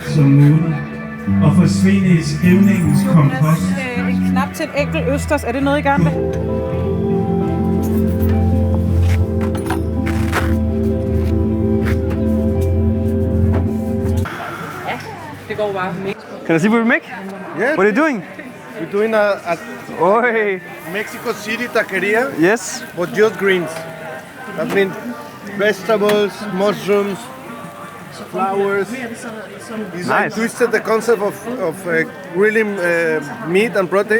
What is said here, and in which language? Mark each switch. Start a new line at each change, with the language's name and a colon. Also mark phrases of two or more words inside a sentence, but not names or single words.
Danish: og forsvinde i skrivningens kompost. En knap til en enkelt østers. Er det noget, I gerne vil? Ja, det går bare.
English: Can I see what we make? Yeah. What are you doing? We're doing a Oi. Mexico City taqueria, Yes. but just greens. That means vegetables, mushrooms, flowers. It's like Nice. twisted the concept of grilling meat and protein,